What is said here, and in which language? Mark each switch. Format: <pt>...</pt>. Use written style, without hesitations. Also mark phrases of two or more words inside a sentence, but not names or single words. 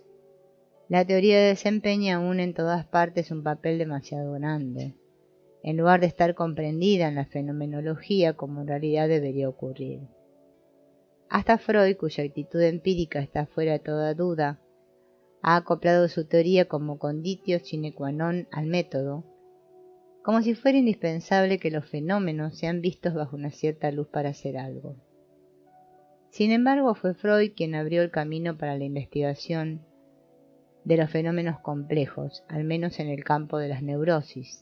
<es>La teoría desempeña aún en todas partes un papel demasiado grande, en lugar de estar comprendida en la fenomenología como en realidad debería ocurrir. Hasta Freud, cuya actitud empírica está fuera de toda duda, ha acoplado su teoría como</es> <la>conditio sine qua non</la> <es>al método, como si fuera indispensable que los fenómenos sean vistos bajo una cierta luz para hacer algo. Sin embargo, fue Freud quien abrió el camino para la investigación de los fenómenos complejos, al menos en el campo de las neurosis.</es>